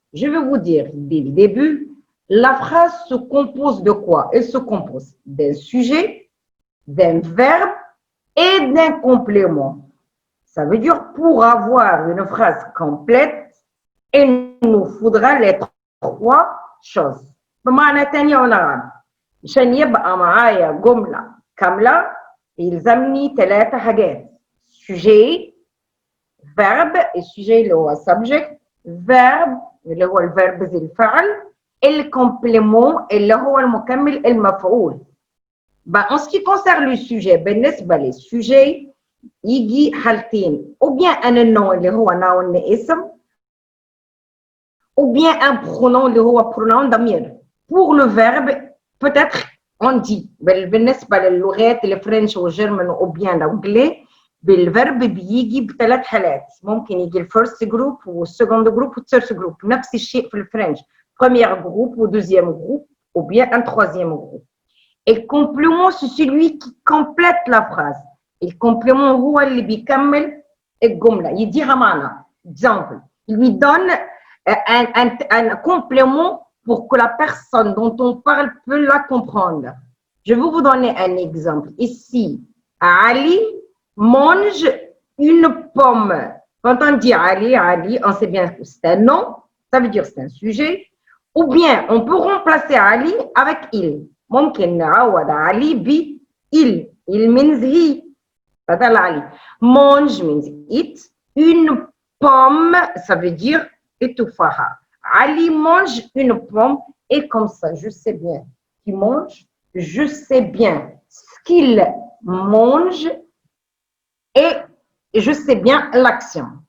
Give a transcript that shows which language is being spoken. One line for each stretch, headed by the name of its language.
French: Je vais vous dire dès le début, la phrase se compose de quoi? Elle se compose d'un sujet, d'un verbe et d'un complément. Ça veut dire pour avoir une phrase complète, il nous faudra les trois choses.
Arabic: بمعنى تاني ونعم عشان يبقى معايا جملة كاملة يلزمني 3 حاجات sujet verbe الsujet اللي هو subject verbe اللي هو الفيرب زي الفعل الكومبليمون اللي هو المكمل المفعول.
French: En ce qui concerne le sujet
Arabic: بالنسبة للsujet يجي حالتين
French: ou bien un nom اللي هو noun اسم ou bien un pronom اللي هو pronom ضمير. Pour le verbe peut-être on dit
Arabic: بالنسبة للغات الفرنش والجرمن
French: ou bien l'anglais
Arabic: بالverb بيجي ب3 حالات ممكن يجي الفيرست جروب والسكند جروب والثيرد جروب نفس الشيء في الفرنش
French: premier groupe ou deuxième groupe ou bien un troisième groupe. Et le complément c'est celui qui complète la phrase. Et le complément
Arabic: هو اللي بيكمل الجملة يديها معنى.
French: Exemple, il lui donne un complément pour que la personne dont on parle peut la comprendre. Je vais vous donner un exemple. Ici, Ali mange une pomme. Quand on dit Ali, Ali, on sait bien que c'est un nom, ça veut dire c'est un sujet. Ou bien, on peut remplacer Ali avec il.
Arabic: ممكن نعوض علي ب il.
English: Il means he.
Arabic: بدل علي.
English: Mange means eat.
French: Une pomme, ça veut dire étouffaha. Ali mange une pomme et comme ça, je sais bien qu'il mange, je sais bien ce qu'il mange et je sais bien l'action.